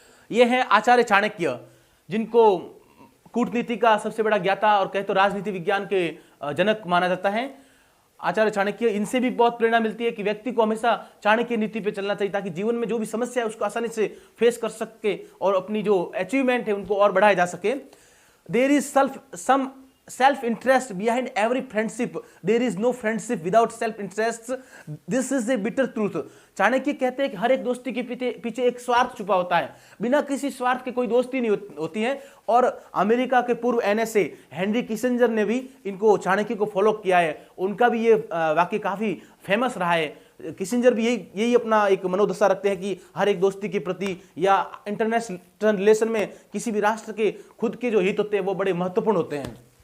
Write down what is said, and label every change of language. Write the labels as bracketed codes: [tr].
[hi] ये है आचार्य चाणक्य, जिनको कूटनीति का सबसे बड़ा ज्ञाता और कहे तो राजनीति विज्ञान के जनक माना जाता है। आचार्य चाणक्य, इनसे भी बहुत प्रेरणा मिलती है कि व्यक्ति को हमेशा चाणक्य नीति पे चलना चाहिए, ताकि जीवन में जो भी समस्या है उसको आसानी से फेस कर सके और अपनी जो अचीवमेंट है उनको और बढ़ाया जा सके। [en] There is some self interest behind every friendship, there is no friendship without self interest, this is a bitter truth। [hi] Chanakya कहते हैं कि हर एक दोस्ती के पीछे एक स्वार्थ छुपा होता है, बिना किसी स्वार्थ के कोई दोस्ती नहीं होती है। और अमेरिका के पूर्व एनएसए हेनरी किसिंजर ने भी इनको चाणक्य को फॉलो किया है, उनका भी ये वाक्य काफी फेमस रहा है। किसिंजर भी यही अपना एक मनोदशा रखते हैं कि हर एक दोस्ती के प्रति या इंटरनेशनल रिलेशन में किसी भी राष्ट्र के खुद के जो हित होते हैं वो बड़े महत्वपूर्ण होते हैं।